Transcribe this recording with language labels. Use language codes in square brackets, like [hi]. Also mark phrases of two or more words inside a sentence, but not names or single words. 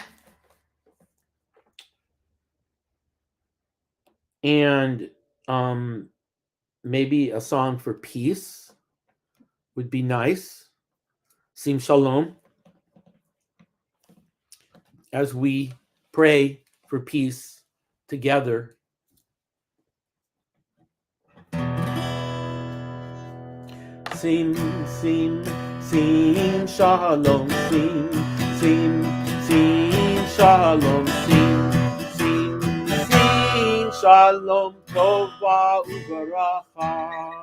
[en] And maybe a song for peace would be nice. [he] Sim Shalom. [en] As we pray for peace together. [he] Sim Shalom. Sim Shalom. Sim Shalom Tova Uvaracha.